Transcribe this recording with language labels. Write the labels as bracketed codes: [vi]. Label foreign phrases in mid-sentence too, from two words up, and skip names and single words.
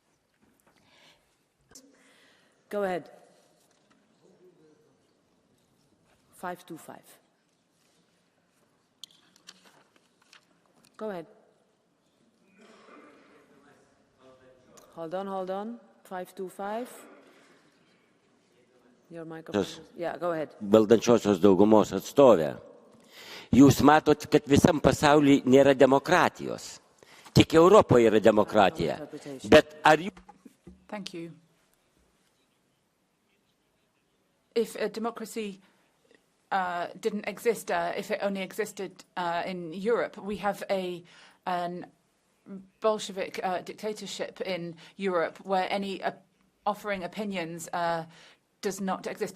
[en] Go ahead. 525. Go ahead. Hold on. 525. Your microphone. Yeah, go ahead. [lt] Valdančiosios daugumos atstovė. Jūs matot, kad visam pasaulyje nėra demokratijos. Tik Europoje yra demokratija. Bet ar jūs... [en] Thank you. If democracy didn't exist, if it only existed in Europe, we have an Bolshevik dictatorship in Europe where any offering opinions does not exist.